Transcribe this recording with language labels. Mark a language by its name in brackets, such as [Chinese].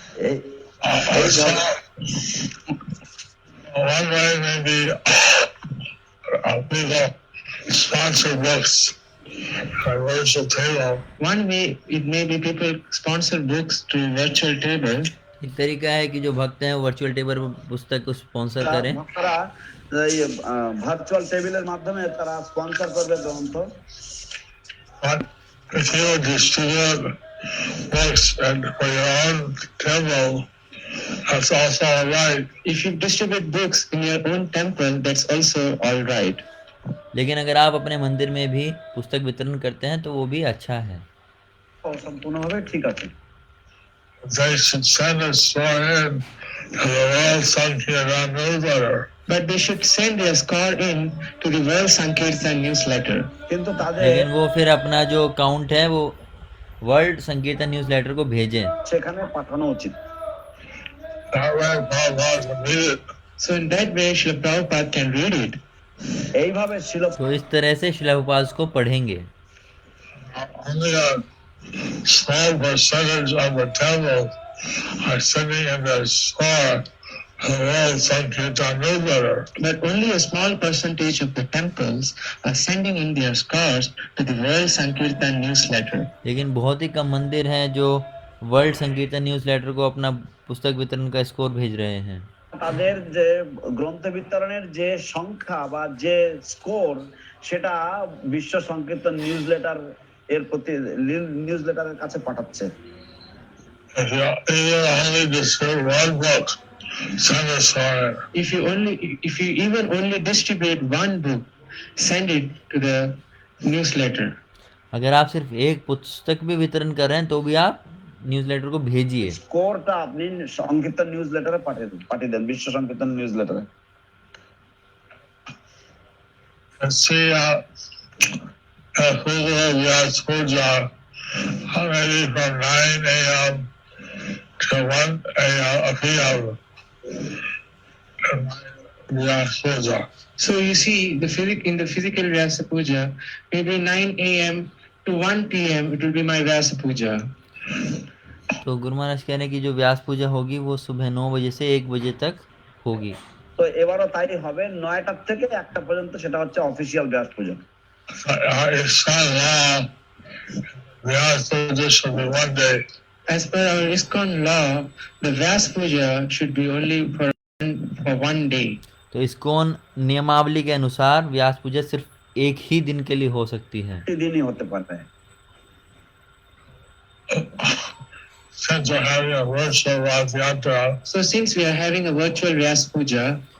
[English] এই- One way maybe people sponsor books by virtual table. One way it may be people sponsor books to virtual table. [Hindi] एक तरीका है कि जो भक्त हैं वर्चुअल टेबल पर पुस्तक को स्पॉन्सर करें। [Bangla] ভক্তরা এই ভার্চুয়াল টেবিলের মাধ্যমে তারা স্পন্সর করবে গ্রন্থ। [English] But if you distribute books and for your own temple, that's also all right. If you distribute books in your own temple, that's also all right. [Hindi] लेकिन अगर आप अपने मंदिर में भी पुस्तक वितरण करते हैं तो वो भी अच्छा है। [Bangla] ও সম্পূর্ণভাবে ঠিক আছে। [English] They should send us in to the World Sankirtan newsletter. But they should send their score in to the World Sankirtan newsletter. [Bangla] কিন্তু তাদের [Hindi] लेकिन वो फिर अपना जो अकाउंट है वो वर्ल्ड संकीर्तन न्यूज़लेटर को भेजें। [Bangla] সেখানে পাঠানো উচিত। [English] That way, Prabhupada can read it. So in that way, Srila Prabhupada can read it. [Bangla] এইভাবে শিল [Hindi] तो इस तरह से शिला प्रभुपाद को पढ़ेंगे। [English] Only a small percentage of the temples are sending in their score to the World Sankirtan newsletter. But only a small percentage of the temples are sending in their scores to the World Sankirtan newsletter. [Hindi] लेकिन बहुत ही कम मंदिर हैं जो world संकीर्तन newsletter को अपना पुस्तक वितरण का स्कोर भेज रहे हैं। [Bangla] তাদের যে গ্রন্থ বিতরণের যে সংখ্যা বা যে স্কোর সেটা বিশ্ব সংকীর্তন নিউজলেটার এর প্রতি নিউজলেটারের কাছে পাঠাচ্ছে। [English] If you only distribute one book, send us on it. If you even only distribute one book, send it to the newsletter. [Hindi] अगर आप सिर्फ एक पुस्तक भी वितरण कर रहे हैं तो भी आप न्यूज़लेटर को भेजिए। [Bangla] স্কোরটা আপনি সংকীর্তন নিউজলেটারে পাঠিয়ে দেন, বিশ্ব সংকীর্তন নিউজলেটারে। [English] And see, Vyas Puja, maybe from 9 a.m. to 1 p.m. Vyas Puja. So you see, in the physical Vyasa Puja, maybe 9 a.m. to 1 p.m. it will be my Vyasa Puja. [Hindi] तो गुरु महाराज कह रहे हैं कि जो व्यास पूजा होगी वो सुबह 9 बजे से 1 बजे तक होगी। [Bangla] তো এবারও তাই হবে, 9টা থেকে 1টা পর্যন্ত সেটা হচ্ছে অফিসিয়াল ব্যাস পূজা। [English] It's not law. Vyas Puja should be 1 day. As per our ISKCON law, the Vyasa Puja should be only for 1 day. [Hindi] तो ISKCON नियमावली के अनुसार व्यास पूजा सिर्फ एक ही दिन के लिए हो सकती है। [Bangla] দিনই হতে পারে। [English] Since we're having a virtual Rath Yatra, So since we are having a virtual Vyasa Puja,